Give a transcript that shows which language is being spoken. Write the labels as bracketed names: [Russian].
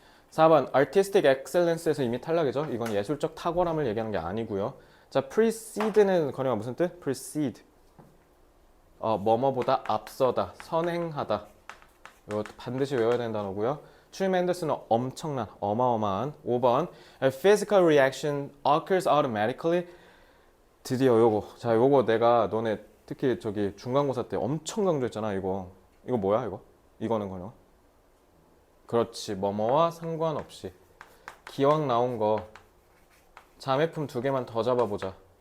[Korean] 4번 artistic excellence에서 이미 탈락이죠. 이건 예술적 탁월함을 얘기하는 게 아니고요. 자, precede는 건영아 무슨 뜻? precede. 뭐뭐보다 앞서다, 선행하다. 이거 반드시 외워야 되는 단어고요. tremendous는 엄청난, 어마어마한. [English] 5번 A physical reaction occurs automatically. [Korean] 드디어 요거. 자, 요거 내가 너네 특히 저기 중간고사 때 엄청 강조했잖아. 이거 뭐야 이거? 이거는 건영. 그렇지. 뭐뭐와 상관없이. 기왕 나온 거 자매품 2개만 더 잡아보자.